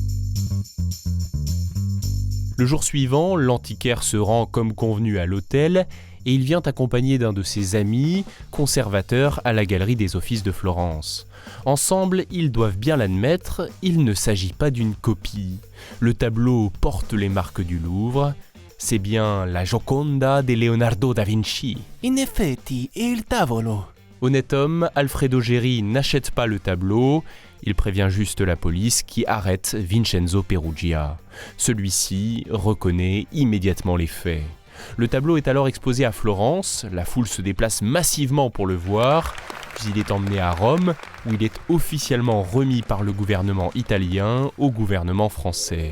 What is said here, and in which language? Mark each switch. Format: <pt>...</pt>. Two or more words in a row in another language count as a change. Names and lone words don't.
<fr>Le jour suivant, l'antiquaire se rend comme convenu à l'hôtel et il vient accompagné d'un de ses amis, conservateur à la Galerie des Offices de Florence. Ensemble, ils doivent bien l'admettre, il ne s'agit pas d'une copie. Le tableau porte les marques du Louvre, c'est bien la Gioconda de Leonardo da Vinci.</fr> <it>In effetti, il tavolo.</it> <fr>Honnête homme, Alfredo Geri n'achète pas le tableau, il prévient juste la police qui arrête Vincenzo Perugia. Celui-ci reconnaît immédiatement les faits. Le tableau est alors exposé à Florence, la foule se déplace massivement pour le voir, puis il est emmené à Rome, où il est officiellement remis par le gouvernement italien au gouvernement français.</fr>